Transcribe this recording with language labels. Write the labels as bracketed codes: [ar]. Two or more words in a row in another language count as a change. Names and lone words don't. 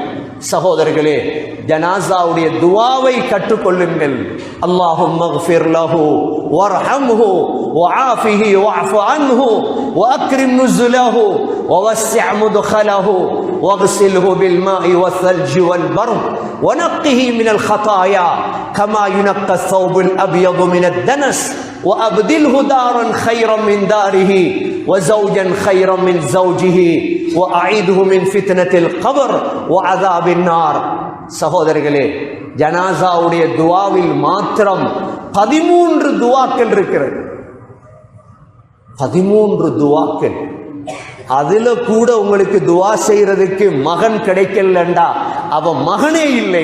[ta] சகோதரர்களே, ஜனாசாவுடைய துஆவை கற்றுக்கொள்ளுங்கள். [ar] اللهم اغفر له وارحمه وعافه واعف عنه وأكرم نزله ووسع مدخله واغسله بالماء والثلج والبرد ونقه من الخطايا كما ينقى الثوب الأبيض من الدنس وأبدله دارا خيرا من داره وزوجا خيرا من زوجه وأعيده من فتنة القبر وعذاب النار. [ta] சகோதரர்களே, ஜனாசாவுடைய துஆவில் மாத்திரம் 13 துஆக்கள் இருக்கிறது. 13 துஆக்கள். அதுல கூட உங்களுக்கு துஆ செய்யறதுக்கு மகன் கிடைக்கலண்டா அவன் மகனே இல்லை.